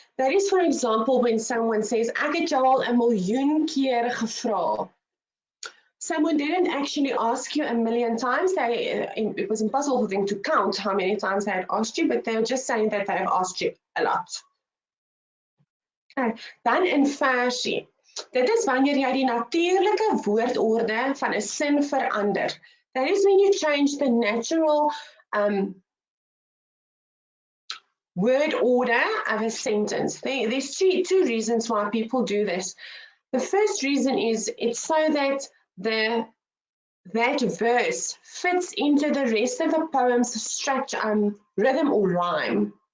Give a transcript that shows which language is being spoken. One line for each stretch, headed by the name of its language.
English: That is, for example, when someone says,
Afrikaans: ek het jou al 'n miljoen keer gevra.
English: Someone didn't actually ask you a million times. It was impossible for them to count how many times they had asked you, but they were just saying that they have asked you a lot.
Afrikaans: Okay. Dan in versie. Dit is wanneer jy die natuurlike woordorde van 'n sin verander.
English: That is when you change the natural word order of a sentence. There's two reasons why people do this. The first reason is it's so that that verse fits into the rest of the poem's structure, rhythm or rhyme.